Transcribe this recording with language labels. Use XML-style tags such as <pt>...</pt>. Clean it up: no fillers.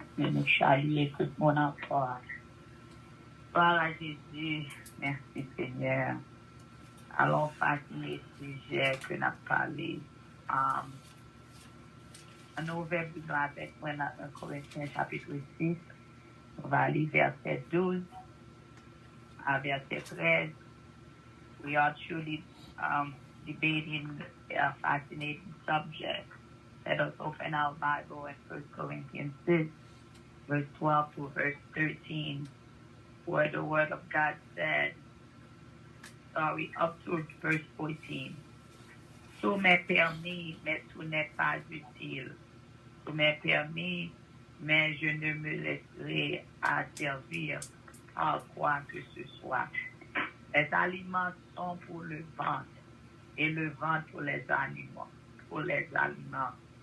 <fr>Mais nous saluer tout le monde encore. Voilà Jésus, merci Seigneur. Allons passer le sujet que nous avons parlé. On ouvre Bible avec moi dans 1 Corinthiens chapitre 6. On va aller verset 12 à verset 13.</fr> <en>We are truly debating a fascinating subject. Let us open our Bible in 1 Corinthians 6, verse 12 to verse 13, where the word of God said, up to verse 14.</en> <fr>Tout m'est permis, mais tout n'est pas utile. Tout m'est permis, mais je ne me laisserai asservir à quoi que ce soit. Les aliments sont pour le ventre, et le ventre pour les animaux, pour les aliments.</fr>